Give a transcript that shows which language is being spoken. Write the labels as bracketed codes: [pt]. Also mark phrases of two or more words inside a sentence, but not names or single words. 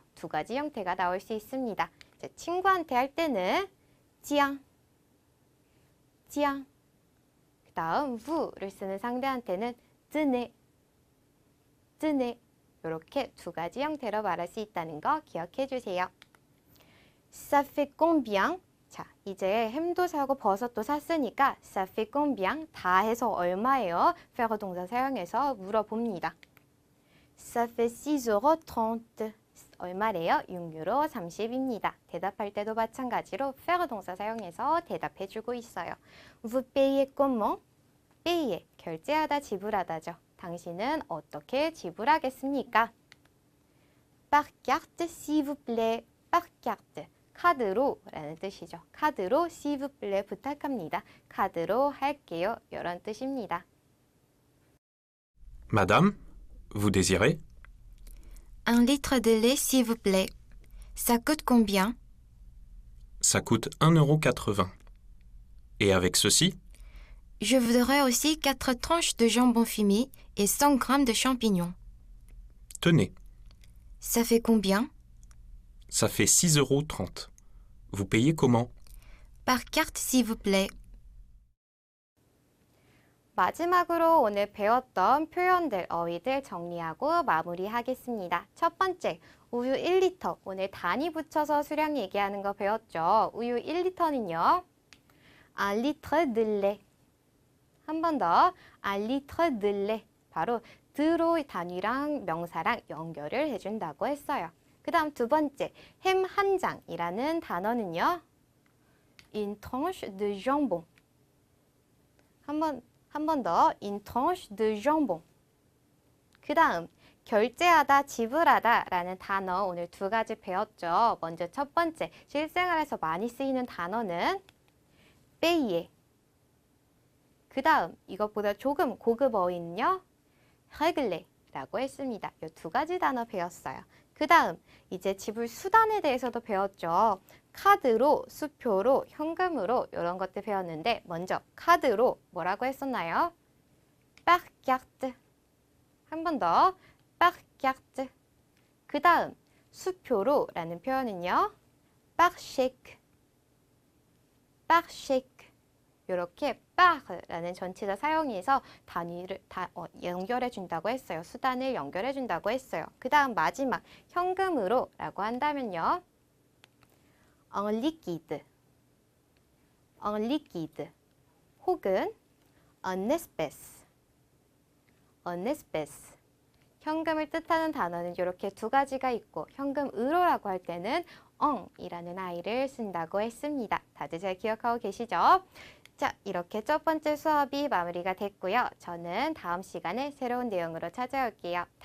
[ko] 두 가지 형태가 나올 수 있습니다. 자, 친구한테 할 때는 지앙, 지앙. 그 다음 우를 쓰는 상대한테는 뜨네, 뜨네. 이렇게 두 가지 형태로 말할 수 있다는 거 기억해 주세요. [fr] Ça fait combien? [ko] 자, 이제 햄도 사고 버섯도 샀으니까 [fr] ça fait combien? [ko] 다 해서 얼마예요? faire 동사 사용해서 물어봅니다. [fr] Ça fait 6,30€. [ko] 얼마래요? 6유로 30입니다. 대답할 때도 마찬가지로 faire 동사 사용해서 대답해주고 있어요. [fr] Vous payez comment? payer, [ko] 결제하다, 지불하다죠. 당신은 어떻게 지불하겠습니까? [fr] Par carte, s'il vous plaît. Par carte. [ko] 카드로 라는 뜻이죠. 카드로 [fr] s'il vous plaît [ko] 부탁합니다. 카드로 할게요. 이런 뜻입니다. [fr] Madame, vous désirez? 1 litre de lait, s'il vous plaît. Ça coûte combien? Ça coûte 1,80€. Et avec ceci? Je voudrais aussi 4 tranches de jambon fumé et 100 grammes de champignons. Tenez, Ça fait combien? ça fait 6,30€. Vous payez comment? Par carte, s'il vous plaît. [ko] 마지막으로 오늘 배웠던 표현들, 어휘들 정리하고 마무리하겠습니다. 첫 번째, 우유 1리터. 오늘 단위 붙여서 수량 얘기하는 거 배웠죠. 우유 1리터는요. [fr] un litre de lait. [ko] 한 번 더. [fr] un litre de lait. [ko] 바로 드로 단위랑 명사랑 연결을 해준다고 했어요. 그 다음 두 번째, 햄 한 장이라는 단어는요. [fr] une tranche de jambon. [ko] 한 번 더, [fr] une tranche de jambon. [ko] 그 다음, 결제하다, 지불하다 라는 단어 오늘 두 가지 배웠죠. 먼저 첫 번째, 실생활에서 많이 쓰이는 단어는 payer. 그 다음, 이것보다 조금 고급 어휘는요. régler 라고 했습니다. 이 두 가지 단어 배웠어요. 그 다음, 이제 지불 수단에 대해서도 배웠죠. 카드로, 수표로, 현금으로 이런 것들 배웠는데 먼저 카드로 뭐라고 했었나요? [fr] par carte. [ko] 한 번 더. [fr] par carte. [ko] 그 다음 수표로 라는 표현은요. [fr] par chèque. par chèque. [ko] 이렇게 par라는 전치사 사용해서 단위를 연결해 준다고 했어요. 수단을 연결해 준다고 했어요. 그 다음 마지막 현금으로 라고 한다면요. [fr] en liquide. en liquide. 혹은 en espèce. en espèce. [ko] 현금을 뜻하는 단어는 이렇게 두 가지가 있고 현금으로라고 할 때는 en이라는 아이를 쓴다고 했습니다. 다들 잘 기억하고 계시죠? 자, 이렇게 첫 번째 수업이 마무리가 됐고요. 저는 다음 시간에 새로운 내용으로 찾아올게요.